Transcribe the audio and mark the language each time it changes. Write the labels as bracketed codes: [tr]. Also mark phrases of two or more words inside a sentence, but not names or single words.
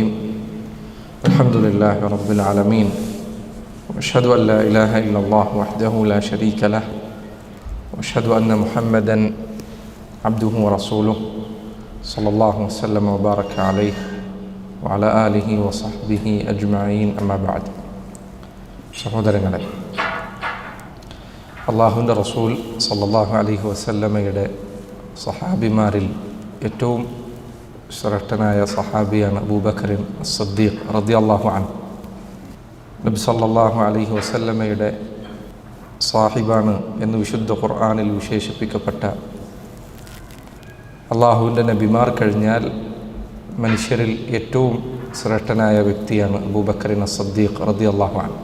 [ar] الحمد لله رب العالمين، وأشهد أن لا إله إلا الله وحده لا شريك له، وأشهد أن محمدا عبده ورسوله صلى الله وسلم وبارك عليه وعلى آله وصحبه أجمعين. أما بعد. [ml] സഹോദരങ്ങളെ, അള്ളാഹുവിൻ്റെ റസൂൽ [ar] صلى الله عليه [ml] വസല്ലമയുടെ സഹാബിമാരിൽ ഏറ്റവും ശ്രേഷ്ഠനായ സഹാബിയാണ് അബൂബക്കർ അസ്സദ്ദീഖ് [ar] رضي الله عنه. [ml] നബി [ar] صلى الله عليه [ml] വസല്ലമയുടെ സാഹിബാണ് എന്ന് വിശുദ്ധ ഖുർആനിൽ വിശേഷിപ്പിക്കപ്പെട്ട അള്ളാഹുവിൻ്റെ നബിമാർ കഴിഞ്ഞാൽ മനുഷ്യരിൽ ഏറ്റവും ശ്രേഷ്ഠനായ വ്യക്തിയാണ് അബൂബക്കർ അസ്സദ്ദീഖ് [ar] رضي الله عنه.